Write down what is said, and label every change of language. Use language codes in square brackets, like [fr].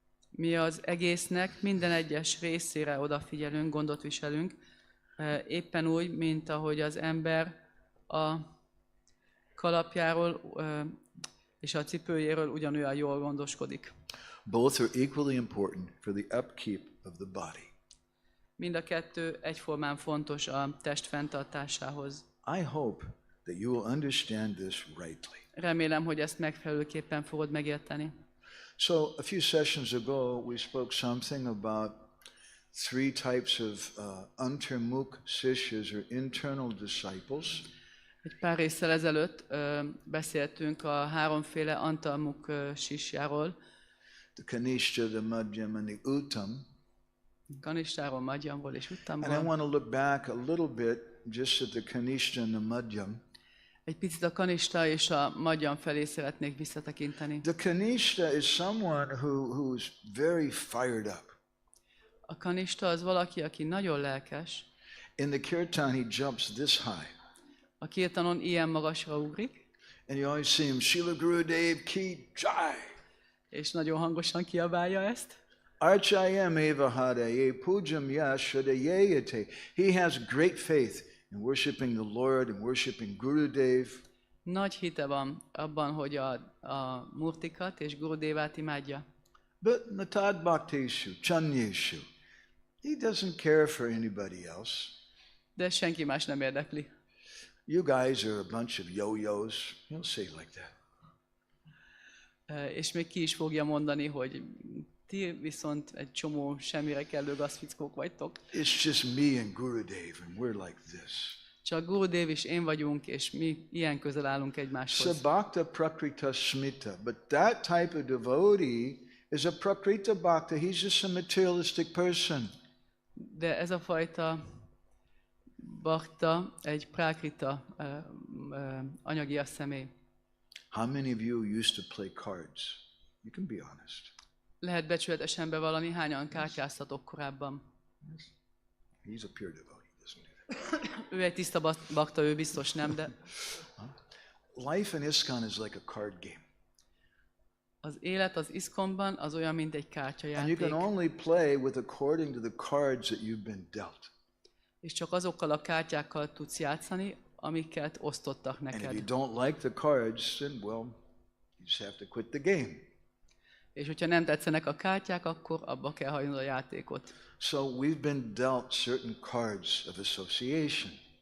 [hu] Mi az egésznek minden egyes részére odafigyelünk, gondot viselünk, éppen úgy, mint ahogy az ember a kalapjáról és a cipőjéről ugyanolyan jól gondoskodik. [en] Both are equally important for the upkeep of the body. [hu] Mind a kettő egyformán fontos a test fenntartásához. [en] I hope that you will understand this rightly. [hu] Remélem, hogy ezt megfelelőképpen fogod megérteni. [en] So a few sessions ago we spoke something about three types of antarmukh sishyas or internal disciples. [hu] Egy pár résszel ezelőtt beszéltünk a háromféle antarmukh sisjáról. [en] The kanistha, the madhyama, and the uttam. [hu] Kanistáról, madhyamról és [en] And I [hu] uttamról. [en] want to look back a little bit just at the kanistha and the madhyam. [hu] Egy picit a kanista és a madhyam felé szeretnék visszatekinteni. [en] The kanistha is someone who's very fired up. [hu] A kanista az valaki, aki nagyon lelkes. [en] In the kirtan he jumps this high. [hu] A kirtanon ilyen magasra ugrik, [en] And you always see him, Srila Gurudev ki jai. [hu] és nagyon hangosan kiabálja ezt. [sa] Archayam eva hadaye pujam yashadayayate. [en] He has great faith in worshiping the Lord and worshiping Gurudev. [hu] Nagy hite van abban, hogy a murtikat és Gurudevát imádja. [sa] But natad bhaktishu, chanyeshu. [en] He doesn't care for anybody else. [hu] De senki más nem érdekli. [en] You guys are a bunch of yo-yos. He'll say it like that. [hu] És még ki is fogja mondani, hogy ti viszont egy csomó semmire kellő gazfickók vagytok. [en] It's just me and Gurudev and we're like this. [hu] Csak Gurudev és én vagyunk, és mi ilyen közel állunk egymáshoz. [sa] Sabhakta prakrita smita. [en] But that type of devotee is a prakrita bhakta. He's just a materialistic person. [hu] De ez a fajta bhakta egy prakrita anyagias személy. [en] How many of you used to play cards? You can be honest. [hu] Lehet becsületesen bevallani, hányan kártyáztatok korábban. [en] He's a pure devotee, doesn't he? [hu] Ő egy tiszta bhakta, ő biztos nem, de [en] Life in ISKCON is like a card game. [hu] az élet az ISKCON-ban az olyan, mint egy [en] And you [hu] kártyajáték. [en] can only play with according to the cards that you've been dealt. [hu] És csak azokkal a kártyákkal tudsz játszani, amiket osztottak [en] And if you [hu] neked. [en] don't like the cards, then well, you just have to quit the game. [hu] És hogyha nem tetszenek a kártyák, akkor abba kell hagynod a játékot. [en] So we've been dealt certain cards of association.